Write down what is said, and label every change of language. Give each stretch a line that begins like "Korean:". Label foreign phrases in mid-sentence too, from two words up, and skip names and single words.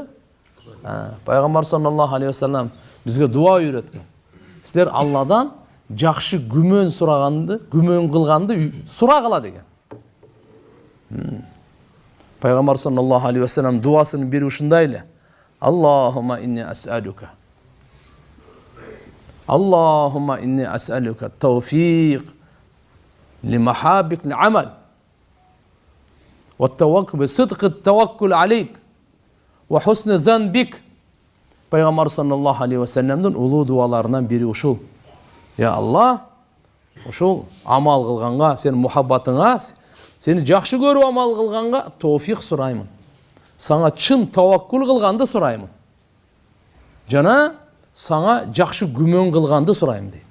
Kyrgyz: Пайгамбар
Arabic: صلى الله عليه وسلم
Kyrgyz: бизге дуа үйрөткөн. Силер Алладан жакшы күмөн сураганды, күмөн кылганды сурагыла деген. Пайгамбар
Arabic: صلى الله عليه وسلم
Kyrgyz: дуасынын бири ушундай эле.
Arabic: اللهم إني أسألك. اللهم إني أسألك توفيق لمحابك العمل والتوكل بصدق التوكل عليك وحسن الظن بك.
Kyrgyz: Пайгамбар
Arabic: صلى الله عليه وسلم
Kyrgyz: улуу дуаларынан бири ушул.
Arabic: يا الله,
Kyrgyz: ушул амал кылганга, сенин мухаббатыңа, сени жакшы көрүп амал кылганга тауфиq сураймын. Саңа чын таваккул кылганды сураймын. Жана саңа жакшы күмөн кылганды сурайм дейт.